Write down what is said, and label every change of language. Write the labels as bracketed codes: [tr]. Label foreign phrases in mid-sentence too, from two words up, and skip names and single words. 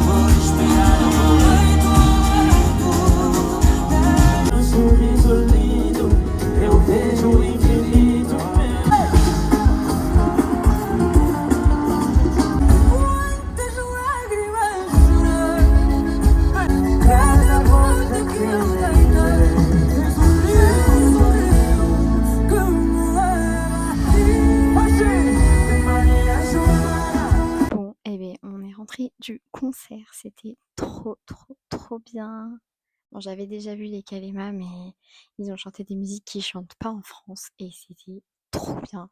[pt] Vou esperar um sorriso lindo, eu vejo o infinito. Quantas lágrimas chorar, cada volta que eu dei, sorriu como [fr] Bon, eh bien, on est rentré du concert. C'était trop bien. Bon, j'avais déjà vu les Kalema, mais ils ont chanté des musiques qui chantent pas en France et c'était trop bien.